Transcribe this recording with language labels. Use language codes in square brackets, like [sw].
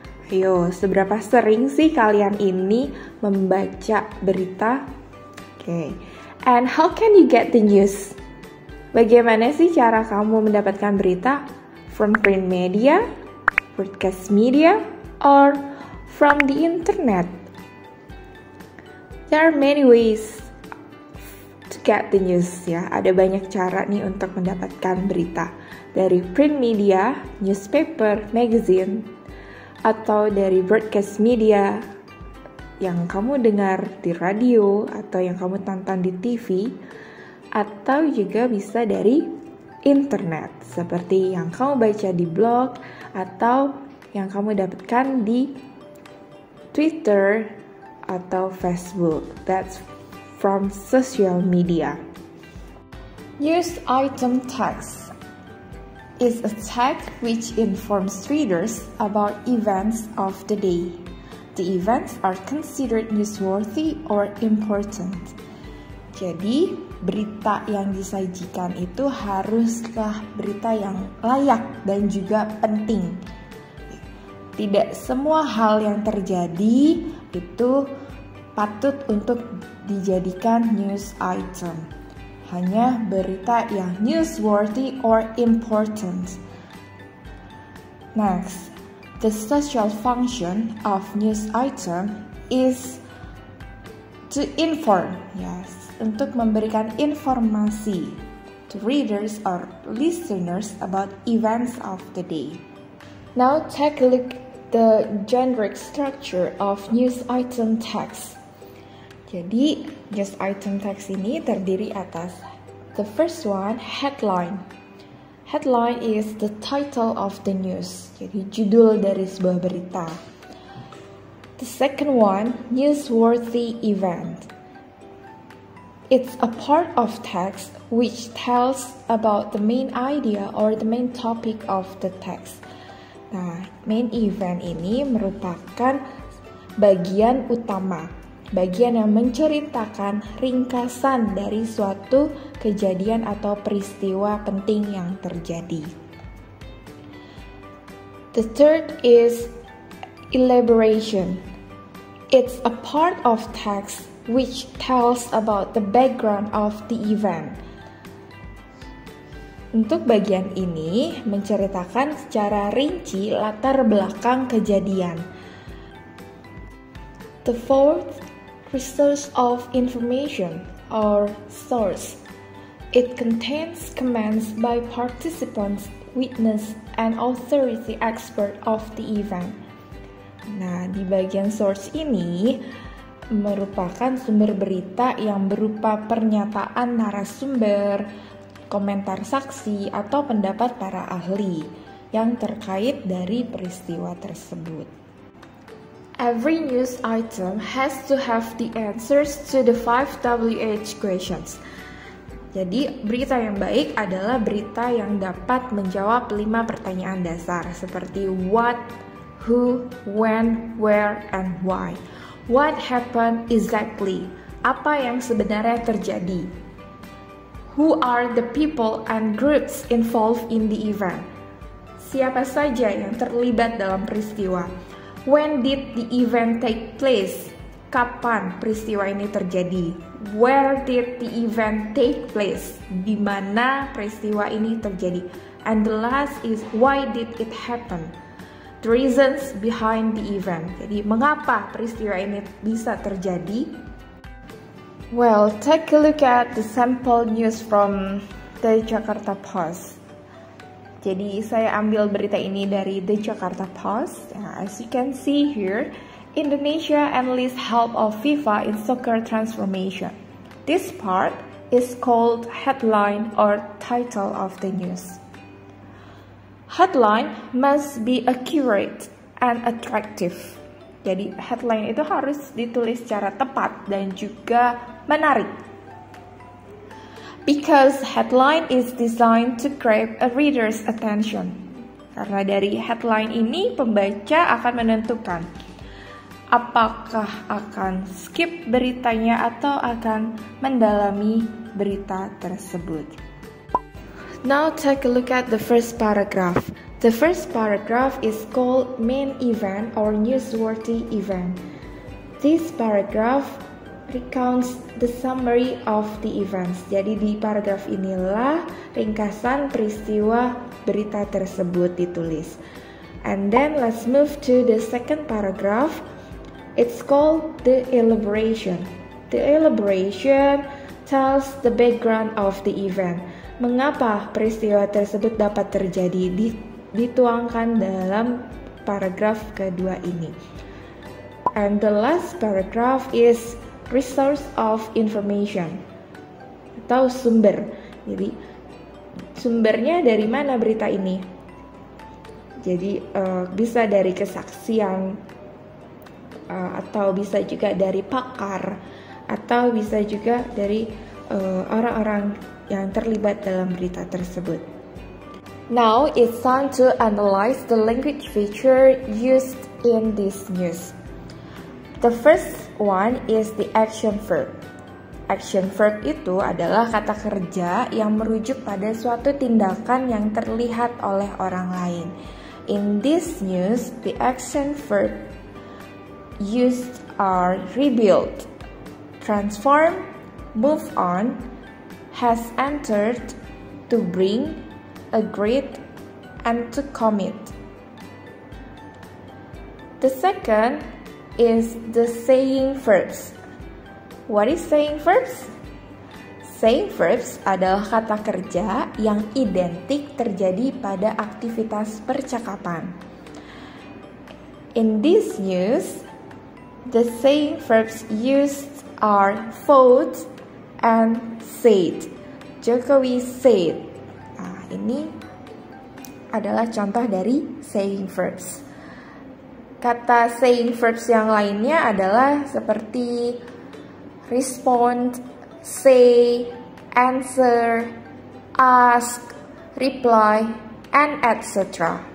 [id] Ayo, seberapa sering sih kalian ini membaca berita? Oke. [en] And how can you get the news? [id] Bagaimana sih cara kamu mendapatkan berita? [en] From print media, broadcast media, or from the internet? There are many ways to get the news ya. [id] Ada banyak cara nih untuk mendapatkan berita. Dari print media, newspaper, magazine, atau dari broadcast media yang kamu dengar di radio atau yang kamu tonton di TV, atau juga bisa dari internet seperti yang kamu baca di blog atau yang kamu dapatkan di Twitter atau Facebook. [en] That's from social media. News item tags is a tag which informs readers about events of the day. The events are considered newsworthy or important. [id] Jadi, berita yang disajikan itu haruslah berita yang layak dan juga penting. Tidak semua hal yang terjadi itu patut untuk dijadikan news item. Hanya berita yang [en] newsworthy or important. Next, the social function of news item is to inform, [id] untuk memberikan informasi [en] to readers or listeners about events of the day. Now take a look at the generic structure of news item text. [id] Jadi, news item text ini terdiri atas [en] the first one, headline. Headline is the title of the news. [id] Jadi, judul dari sebuah berita. [en] The second one, newsworthy event. It's a part of text which tells about the main idea or the main topic of the text. [id] Nah, main event ini merupakan bagian utama. Bagian yang menceritakan ringkasan dari suatu kejadian atau peristiwa penting yang terjadi. [en] The third is elaboration. It's a part of text which tells about the background of the event. [id] Untuk bagian ini menceritakan secara rinci latar belakang kejadian. [en] The fourth, resource of information or source. It contains comments by participants, witness, and authority expert of the event. [id] Nah, di bagian source ini merupakan sumber berita yang berupa pernyataan narasumber, komentar saksi, atau pendapat para ahli yang terkait dari peristiwa tersebut. [en] Every news item has to have the answers to the 5 WH questions. [id] Jadi, berita yang baik adalah berita yang dapat menjawab 5 pertanyaan dasar seperti [en] what, who, when, where, and why. What happened exactly? [id] Apa yang sebenarnya terjadi? [en] Who are the people and groups involved in the event? [id] Siapa saja yang terlibat dalam peristiwa? [en] When did the event take place? [id] Kapan peristiwa ini terjadi? [en] Where did the event take place? [id] Di mana peristiwa ini terjadi? [en] And the last is why did it happen? The reasons behind the event. [id] Jadi, mengapa peristiwa ini bisa terjadi? [en] Well, take a look at the sample news from the Jakarta Post. [id] Jadi, saya ambil berita ini dari The Jakarta Post. [en] As you can see here, Indonesia enlists help of FIFA in soccer transformation. This part is called headline or title of the news. Headline must be accurate and attractive. [id] Jadi headline itu harus ditulis secara tepat dan juga menarik. [en] Because headline is designed to grab a reader's attention. [id] Karena dari headline ini pembaca akan menentukan apakah akan skip beritanya atau akan mendalami berita tersebut. [en] Now take a look at the first paragraph. The first paragraph is called main event or newsworthy event. This paragraph recounts the summary of the events. [id] Jadi di paragraf inilah ringkasan peristiwa berita tersebut ditulis. [en] And then let's move to the second paragraph. It's called the elaboration. The elaboration tells the background of the event. [id] Mengapa peristiwa tersebut dapat terjadi dituangkan dalam paragraf kedua ini. [en] And the last paragraph is resource of information [id] atau sumber. Jadi sumbernya dari mana berita ini? Jadi bisa dari kesaksian, atau bisa juga dari pakar, atau bisa juga dari orang-orang yang terlibat dalam berita tersebut. [en] Now it's time to analyze the language feature used in this news. The first one is the action verb. [id] Action verb itu adalah kata kerja yang merujuk pada suatu tindakan yang terlihat oleh orang lain. [en] In this news, the action verb used are rebuild, transform, move on, has entered, to bring, agreed, and to commit. The second is the saying verbs. What is saying verbs? [id] Saying verbs adalah kata kerja yang identik terjadi pada aktivitas percakapan. [en] In this news, the saying verbs used are thought and said. Jokowi said. [id] Nah, ini adalah contoh dari saying verbs. Kata saying verbs yang lainnya adalah seperti [en] respond, say, answer, ask, reply, and etc.